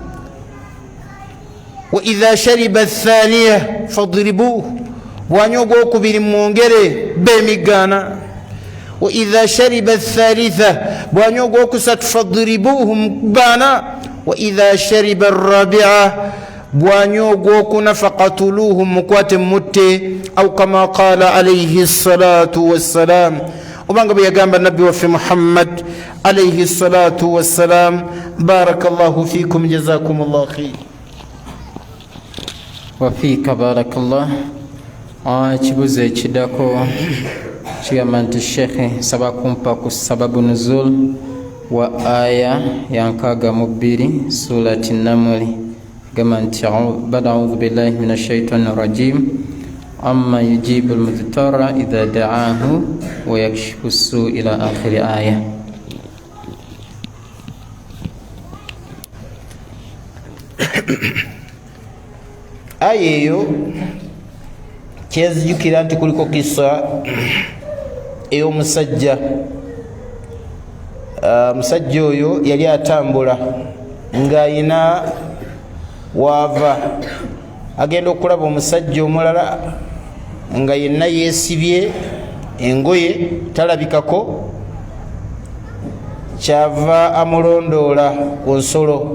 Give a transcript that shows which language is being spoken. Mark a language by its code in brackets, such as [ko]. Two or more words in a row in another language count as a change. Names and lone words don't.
[ar] وإذا شرب الثانية فاضربوه, [lg] bw'anywa ogwokubiri mwongere be emiggo 40. [ar] وإذا شرب الثالثة, [lg] bw'anywa ogwokusatu [ar] faduribuuhu mukubana. وإذا شرب الرابعة, [lg] bw'anywa ogwokuna [ar] faqatuluuhu [lg] mukwate mutte, [ar] أو كما قال عليه الصلاة والسلام, [lg] obanga bwe yagamba nabbi waffe Muhammad [ar] عليه الصلاة والسلام. بارك الله فيكم، جزاكم الله خير. وفيك بارك الله. [lg] Ekibuzo ekiddako kigamba nti shekhe nsaba kumpa ku [ar] سبب نزول [lg] wa aya ya 62 surati Naml. Gamba nti [ar] أعوذ بالله من الشيطان الرجيم أمن يجيب المضطر إذا دعاه ويكشف السوء إلى آخر آية. [lg] Aya eyo kyezijukira nti kuliko kisa ey'omusajja. Musajja oyo yali atambula ng'ayina waava, agenda okulaba omusajja omulala nga yenna yeesibye engoye talabikako, kyava amulondoola ku nsolo.